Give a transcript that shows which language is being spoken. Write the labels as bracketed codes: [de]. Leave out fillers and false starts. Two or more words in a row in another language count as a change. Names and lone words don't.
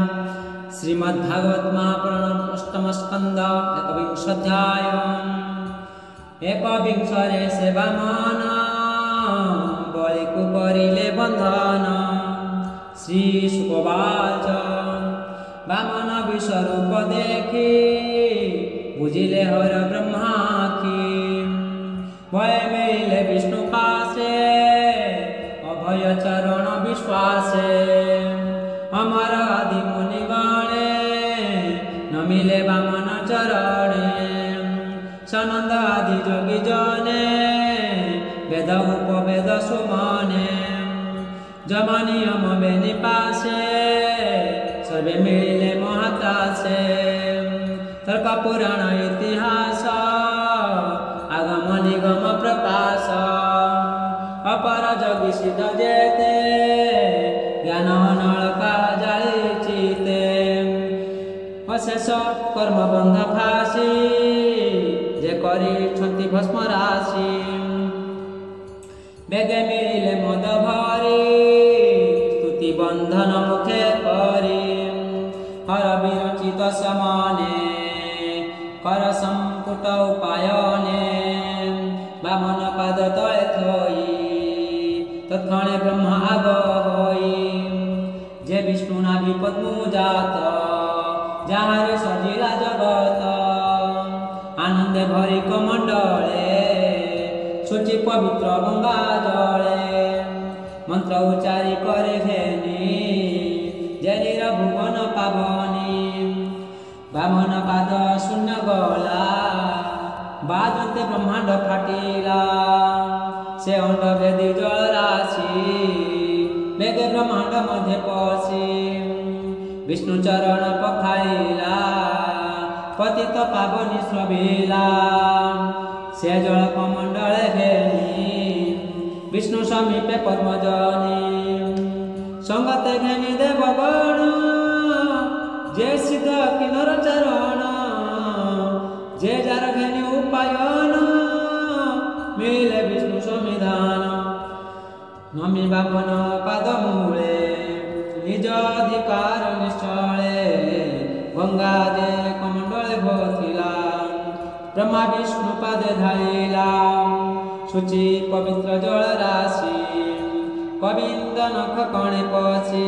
[or] ଶ୍ରୀମଦ୍ଭାଗବତ ମହାପୁରାଣ ଅଷ୍ଟମ ସ୍କନ୍ଦ ଏକବିଂଶୋଽଧ୍ୟାୟଃ। ଏକବିଂଶରେ ସେ ବାମନ ବଳି କୋ କରିଲେ ବନ୍ଧନ। ଶ୍ରୀ ଶୁକବାଚ ବାମନ ବିଶ୍ୱରୂପ ଦେଖି ବୁଝିଲେ ହର ବ୍ରହ୍ମାଖି। ଭୟ ମିଳେ ବିଷ୍ଣୁ ପାଶେ ଅଭୟ ଚରଣ ବିଶ୍ୱାସେ। ଅମର ଆଦି ମୁନି ଗଣେ ନ ମିଳେ ବାମନ ଚରଣେ। ସନନ୍ଦ ଆଦି ଯୋଗୀ ଜନେ ବେଦ ଉପବେଦ ସୁମନେ। ଯମନିୟମ ବେନି ପାଶେ ସର୍ବେ ମିଳେ ମହାତାସେ। ତର୍କ ପୁରାଣ ଇତିହାସ ଆଗମ ନିଗମ ପ୍ରକାଶ। ଅପର ଯୋଗୀ ସିଦ୍ଧ ଯେତେ ଜ୍ଞାନ ନଳକା ଜାଳି ଚିତେ। ଅଶେଷ କର୍ମ ବନ୍ଧ ଫାଶୀ ଯେ କରି ଭସ୍ମ ରାଶି। ବେଗେ ମିଳେ ମଦ ଭରି ସ୍ତୁତି ବନ୍ଧନ ମୁଖେ କରି। ହର ବିରଚିତ ସମାନେ କର ସମ୍ପୁଟ ଉପାୟନେ। ବାମନ ପାଦ ତଳେ ଥୋଇ ତତ୍କ୍ଷଣେ ବ୍ରହ୍ମ ଆଗ ହୋଇ। ଯେ ବିଷ୍ଣୁ ନାଭି ପଦ୍ମ ଜାତ ଯହିଁ ସଜିଲା ଜଗତ। ଆନନ୍ଦେ ଭରି କମଣ୍ଡଳେ ଶୁଚି ପବିତ୍ର ଗଙ୍ଗା ଜଳେ। ମନ୍ତ୍ର ଉଚ୍ଚାରି କରେ ଘେନି ଜନିର ଭୁବନ ପାବନୀ। ବାମନ ପାଦ ଶୂନ୍ୟ ଗଲା ବାଜତେ ବ୍ରହ୍ମାଣ୍ଡ ଫାଟିଲା। ସେ ଅଣ୍ଡ ଭେଦି ଜଳ ରାଶି ବେଗେ ବ୍ରହ୍ମାଣ୍ଡ ମଧ୍ୟ ପଶି। ବିଷ୍ଣୁ ଚରଣ ପଖାଇଲା ପତିତ ପାବନୀ ଶ୍ରବିଲା। ସେ ଜଳ କମଣ୍ଡଳେ ଘେନି ବିଷ୍ଣୁ ସମୀପେ ପଦ୍ମଜନି। ସଙ୍ଗତେ ଘେନି ଦେବଗଣ ଯେ ସିଦ୍ଧ କିନ୍ନର ଚାରଣ। ଯେ ଯାର ଘେନି ଉପାୟନ ମିଳେ ବିଷ୍ଣୁ ସମିଧାନ। ନମି ବାମନ ପାଦ ମୂଳେ ନିଜ ଅଧିକାର ନିଶ୍ଚଳେ। ଗଙ୍ଗା ଯେ କମଣ୍ଡଳେ ଭଥିଲା ବ୍ରହ୍ମା ବିଷ୍ଣୁ ପାଦେ ଧାଇଁଲା। ଶୁଚି ପବିତ୍ର ଜଳ ରାଶି କବିନ୍ଦ ନଖ କଣେ ପଶି।